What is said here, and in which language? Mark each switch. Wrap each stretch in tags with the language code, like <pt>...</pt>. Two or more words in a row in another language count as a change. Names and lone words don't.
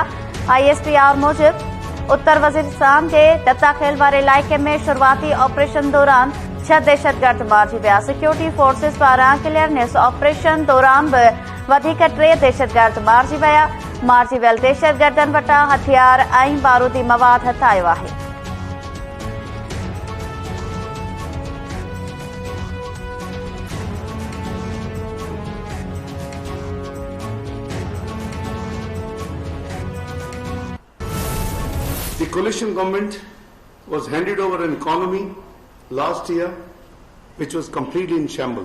<sd>ISPR मूजिबि उत्तर वज़ीरिस्तान जे दत्ताखेल वारे इलाइक़े में शुरूआती ऑपरेशन दौरान 6 दहशतगर्द मारिजी विया।</sd> <en>security forces</en> <sd>पारां</sd> <en>clearance operation</en> <sd>दौरान बि वधीक 3 दहशतगर्द मारिजी विया। मारिजी वियल दहशतगर्दनि वटां हथियार ऐं बारूदी मवाद हथ आयो आहे।</sd> <en>The coalition government was handed over an economy last year which was completely in shambles.</en>